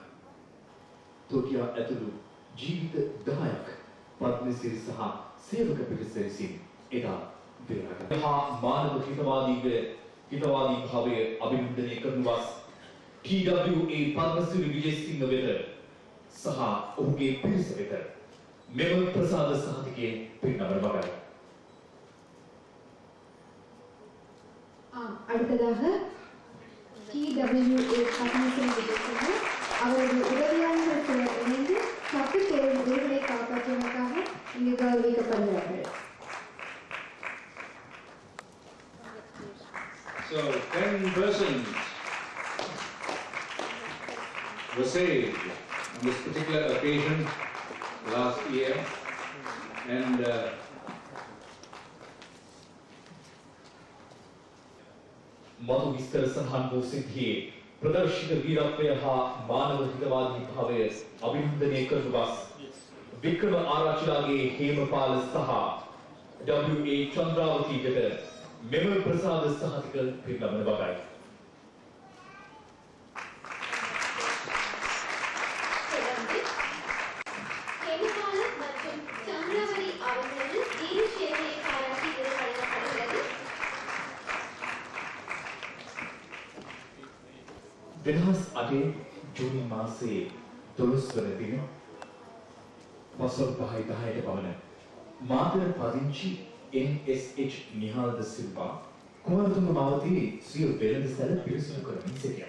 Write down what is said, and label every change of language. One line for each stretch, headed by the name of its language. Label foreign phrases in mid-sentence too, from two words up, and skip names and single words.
Sinhala: තොටියා ඇතුළු ජීවිත 10ක් පද්මසිරි සහ සේවක පිරිස විසින් එදා බේරාගත්තා. මහා මානව හිතවාදී භාවයේ අභිනන්දනය කරන වස් TWA පද්මසිරි විජේසිංහ වෙත සහ ඔහුගේ පිරිස වෙත මෙම ප්‍රසාද සහතිකයේ පිරිනමන බවයි.
Tamil: அடுத்ததாக TWA பத்மசிறி விஜயசிங்க அவரது உதவியாளர்கள் சிலர் இணைந்து 10 பேரின் உயிர்களை காப்பாற்றியதற்காக இங்கு கௌரவிக்கப்படுகிறார்கள்.
English: So 10 persons were saved on this particular occasion last year, and
Sinhala: මතු විස්තර සඳහන් වූ සිද්ධියේ ප්‍රදර්ශිත වීරත්වය හා මානව හිතවාදී භාවය අභිනන්දනය කරන වස් වික්‍රම ආරච්චිලාගේ හේමපාල සහ WA චන්ද්‍රාවතී වෙත මෙම ප්‍රසාද සහතික පිරිනමන බවයි.
Tamil: ஹேமபால மற்றும் சந்திராவதி அவர்களுக்கு வீர சேவையை பாராட்டி விருது வழங்கப்படுகிறது.
Sinhala: 2008 ජූනි මාසයේ 12 වන දින වසර 5:10ට පමණ මාතර පදිංචි NSH නිහාල්ද සිල්වා කුමාරතුංග මාවතී සිය වෙළඳ සැල පිරිසිදු කරමින් සිටියා.